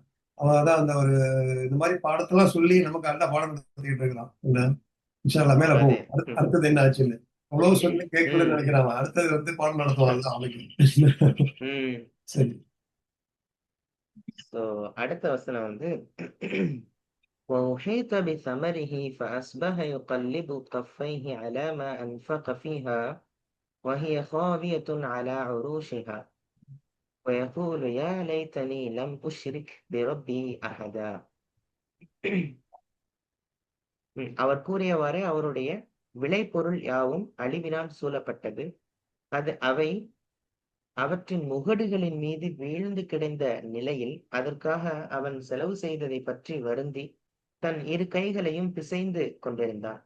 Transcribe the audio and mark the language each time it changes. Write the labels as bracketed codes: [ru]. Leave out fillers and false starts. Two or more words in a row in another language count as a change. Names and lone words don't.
[ta] அவன் அதான் அந்த ஒரு இந்த மாதிரி பாடத்தெல்லாம் சொல்லி நமக்கு அந்த பாடம் நடத்திட்டு இருக்கிறான். என்ன [ar] إن شاء الله [ta] மேல போகும். அடுத்தது என்ன ஆச்சுன்னு அவ்வளவு சொல்லி கேட்கலன்னு நினைக்கிறான். அடுத்தது பாடம் நடத்துவான் அவனுக்கு. சரி. அடுத்த வசனம் [ar] وأحيط بثمره فأصبح يقلب كفيه على ما أنفق فيها وهي خاوية على عروشها ويقول يا ليتني لم أشرك بربي أحدا. [ta] அவர் கூறியவாறே அவருடைய விளைபொருள் யாவும் அழிவினால் சூழப்பட்டது. அவை அவற்றின் முகடுகளின் மீது வீழ்ந்து கிடந்த நிலையில் அதற்காக அவன் செலவு செய்ததை பற்றி வருந்தி தன் 2 கைகளையும் பிசைந்து கொண்டிருந்தான்.